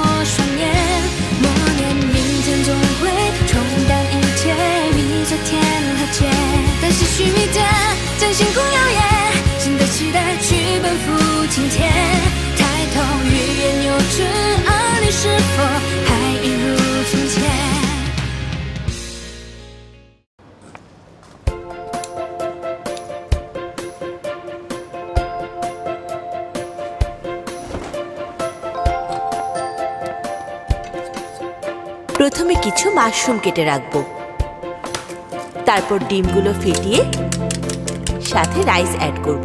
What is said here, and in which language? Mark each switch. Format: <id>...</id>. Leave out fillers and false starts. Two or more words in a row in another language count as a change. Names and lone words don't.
<zh>双眼，默念明天总会冲淡一切，比昨天和解，但是须弥间将星空耀眼，新的期待去奔赴今天，抬头欲言又止，而你是否还一如从前？</zh> <bn>প্রথমে কিছু মাশরুম কেটে রাখবো, তারপর ডিমগুলো ফেটিয়ে সাথে রাইস অ্যাড করব।</bn>